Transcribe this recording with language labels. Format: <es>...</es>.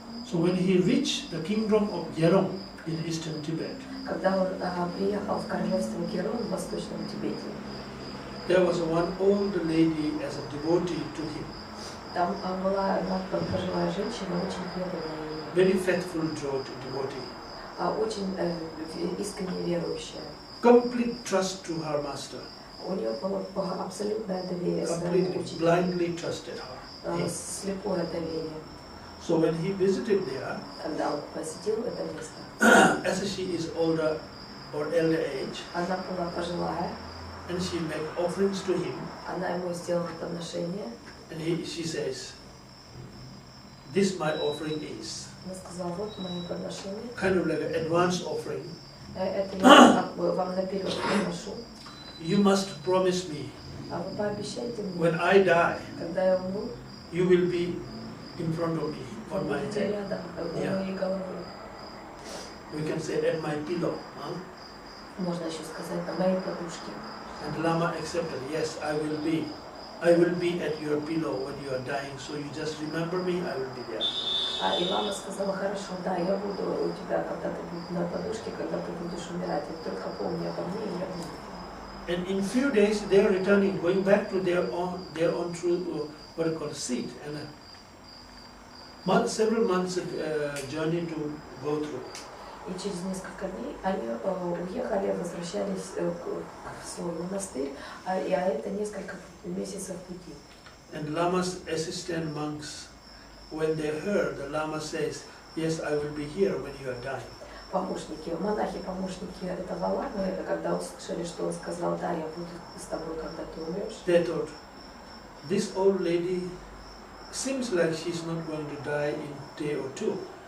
<en>So when he reached the kingdom of Yerong in eastern Tibet,</en> <ru>Когда он приехал в королевство Герон в Восточном Тибете,</ru> <en>there was one old lady as a devotee to him,</en> <ru>там была одна пожилая женщина, очень преданная ему,</ru> <en>very faithful devotee,</en> <ru>очень искренне верующая.</ru> <en>complete trust to her master,</en> <ru>У нее было абсолютное доверие своему</ru> <en>completely,</en> <ru>учителю,</ru> <en>blindly trusted her.</en> <ru>слепое доверие.</ru> <en>So when he visited there,</en> <ru>Когда он посетил это место,</ru> <en>as she is older or elder age,</en> <ru>она была пожилая,</ru> <en>and she made offerings to him,</en> <ru>она ему сделала подношение,</ru> <en>and she says, this my offering is,</en> <ru>она сказала, вот мое подношение,</ru> <en>kind of like an advance offering.</en> <ru>это я как бы вам наперед приношу,</ru> <en>You must promise me,</en> <ru>а вы пообещайте мне,</ru> <en>when I die,</en> <ru>когда я умру,</ru> <en>you will be in front of me,</en> <ru>вы</ru> <en>on my</en> <ru>будете</ru> <en>head.</en> <ru>рядом у</ru> <en>Yeah.</en> <ru>моей головы.</ru> <en>We can say at my pillow.</en> <ru>Можно еще сказать, на моей подушке.</ru> <en>And Lama accepted, yes, I will be at your pillow when you are dying, so you just remember me, I will be there.</en> <ru>И Лама сказала, хорошо, да, я буду у тебя, когда ты будешь на подушке, когда ты будешь умирать, и только помни обо мне, и я буду.</ru> <en>And in few days they are returning, going back to their own true, what you call seat, and several months journey to go through.</en> <ru>И через несколько дней они уехали, возвращались в свой монастырь, а это несколько месяцев пути.</ru> <en>And Lama's assistant monks, when they heard, the Lama says, yes, I will be here when you are dying.</en> <ru>Монахи-помощники этого ламы, когда услышали, что он сказал, да, я буду с тобой, когда ты умрешь.</ru> <en>They thought, this old lady seems like she's not going to die in a day or two.</en>